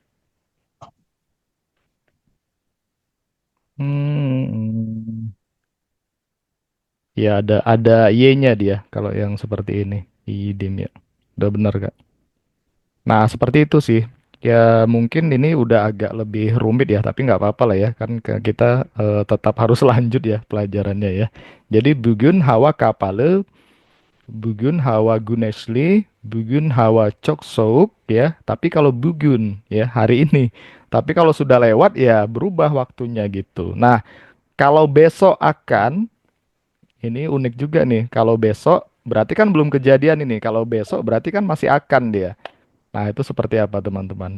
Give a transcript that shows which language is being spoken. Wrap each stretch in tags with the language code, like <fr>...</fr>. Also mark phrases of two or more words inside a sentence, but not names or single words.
<id>Hmm, ya ada Y-nya dia kalau yang seperti ini. Iyidim ya. Udah benar Kak. Nah, seperti itu sih. Ya, mungkin ini udah agak lebih rumit ya, tapi nggak apa-apa lah ya. Kan kita tetap harus lanjut ya pelajarannya ya. Jadi,</id> <tr>bugün hava kapalı, bugün hava güneşli, bugün hava çok soğuk ya.</tr> <id>Tapi kalau bugün ya hari ini. Tapi kalau sudah lewat ya berubah waktunya gitu. Nah, kalau besok akan, ini unik juga nih. Kalau besok berarti kan belum kejadian ini. Kalau besok berarti kan masih akan dia. Nah, itu seperti apa teman-teman?</id>